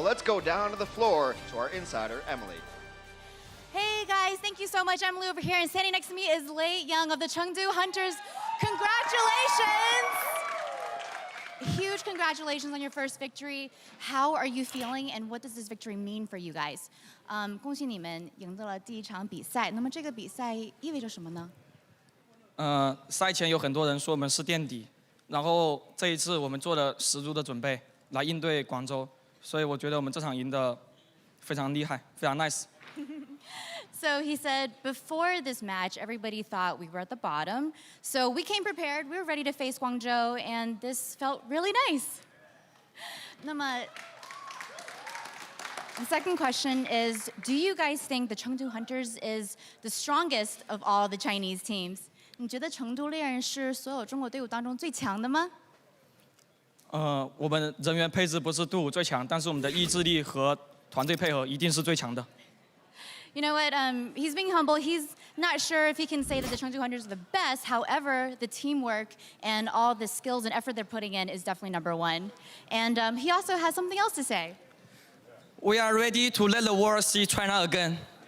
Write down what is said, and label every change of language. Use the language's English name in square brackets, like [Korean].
[English] Let's go down to the floor to our insider, Emily. Hey guys, thank you so much. Emily over here, and standing next to me is Lei Young of the Chengdu Hunters. Congratulations! Huge congratulations on your first victory. How are you feeling, and what does this victory mean for you guys? [Chinese] 恭喜你们赢得了第一场比赛。那么这个比赛意味着什么呢？赛前有很多人说我们是垫底，然后这一次我们做了十足的准备来应对广州，所以我觉得我们这场赢得非常厉害，非常 nice。 [English] So he said, before this match, everybody thought we were at the bottom. So we came prepared, we were ready to face Guangzhou, and this felt really nice. 那么, the second question is, do you guys think the Chengdu Hunters is the strongest of all the Chinese teams? [Chinese] 你觉得成都猎人是所有中国队伍当中最强的吗？我们人员配置不是队伍最强，但是我们的意志力和团队配合一定是最强的。 [English] You know what, he's being humble. He's not sure if he can say that the Chengdu Hunters are the best. However, the teamwork and all the skills and effort they're putting in is definitely number one. And he also has something else to say. We are ready to let the world see China again.